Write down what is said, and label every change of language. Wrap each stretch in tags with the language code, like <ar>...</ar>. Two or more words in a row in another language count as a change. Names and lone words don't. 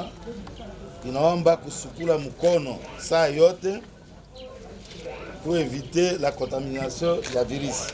<sw>inaomba kusukula mkono saa yote</sw> <fr>pour éviter la contamination</fr> <sw>ya virus.</sw>